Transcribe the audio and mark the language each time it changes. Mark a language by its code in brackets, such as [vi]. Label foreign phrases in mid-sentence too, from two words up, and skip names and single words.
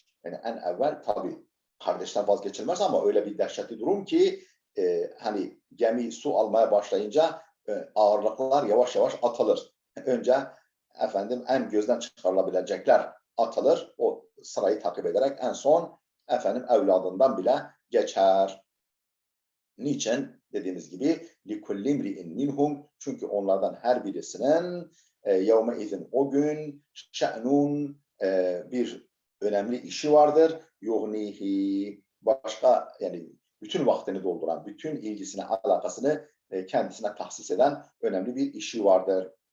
[tr] Yani en evvel tabii kardeşten vazgeçilmez ama öyle bir dehşetli durum ki gemi su almaya başlayınca ağırlıklar yavaş yavaş atılır. Önce en gözden çıkarılabilecekler atılır. O sırayı takip ederek en son evladından bile geçer. Niçin? Dediğimiz gibi [ar] لِكُلِّ اِمْرِئٍ مِنْهُمْ [tr] Çünkü onlardan her birisinin يَوْمَئِذٍ o gün şe'nun bir önemli işi vardır. يُغْنِيهِ Başka bütün vaktini dolduran, bütün ilgisini, alakasını kendisine tahsis eden önemli bir işi vardır.